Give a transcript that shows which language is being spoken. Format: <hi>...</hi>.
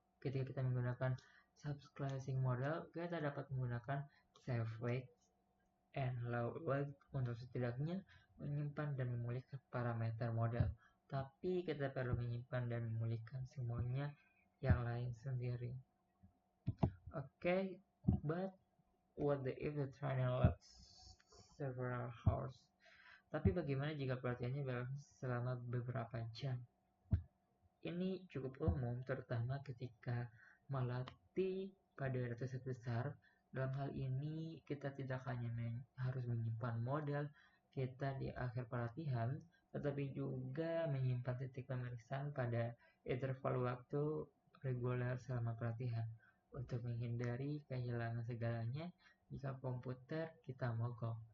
<id>Ketika kita menggunakan subclassing model, kita dapat menggunakan save weight and load weight untuk setidaknya menyimpan dan memulihkan parameter model, tapi kita perlu menyimpan dan memulihkan semuanya yang lain sendiri.</id> <en>But what if the training lasts several hours?</en> <id>Tapi bagaimana jika pelatihannya selama beberapa jam? Ini cukup umum, terutama ketika melatih pada dataset besar. Dalam hal ini, kita tidak hanya harus menyimpan model kita di akhir pelatihan, tetapi juga menyimpan titik pemeriksaan pada interval waktu reguler selama pelatihan untuk menghindari kehilangan segalanya jika komputer kita mogok.</id>